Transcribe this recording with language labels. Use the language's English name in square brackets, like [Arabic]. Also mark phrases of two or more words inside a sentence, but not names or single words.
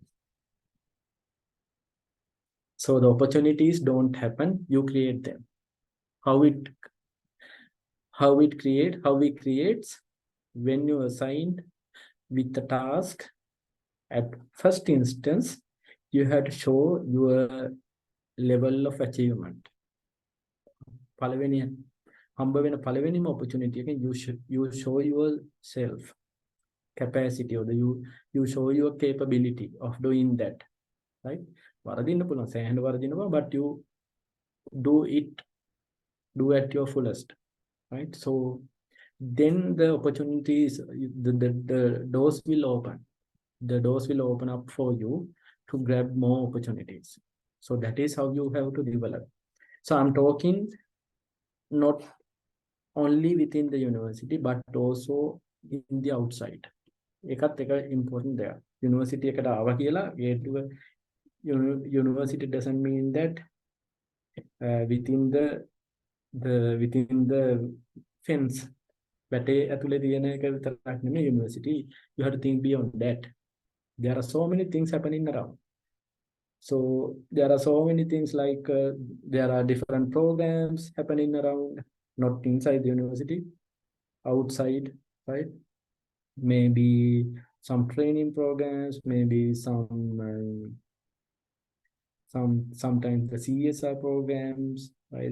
[English] So the opportunities don't happen, you create them. How it how we creates, when you assigned with the task, at first instance you have to show your level of achievement. [Sinhala] පළවෙනි හම්බ වෙන පළවෙනිම [English] opportunity [Sinhala] එකෙන් [English] you show yourself capacity, or you show your capability of doing that, right? [Sinhala] වරදින්න පුළුවන්, සෑහෙන වරදිනවා, [English] but you do at your fullest, right? So then the opportunities, the doors will open. The doors will open up for you to grab more opportunities. So that is how you have to develop. So I'm talking not only within the university, but also in the outside. [Sinhala] එකත් එක [English] important there. University [Sinhala] එකට ආවා කියලා [English] university doesn't mean that within the fence, [Sinhala] වැටේ ඇතුලේ තියෙන එක විතරක් නෙමෙයි university. [English] You have to think beyond that. There are so many things happening around. So there are so many things like there are different programs happening around, not inside the university, outside, right? Maybe some training programs, maybe sometimes the CSR programs, right?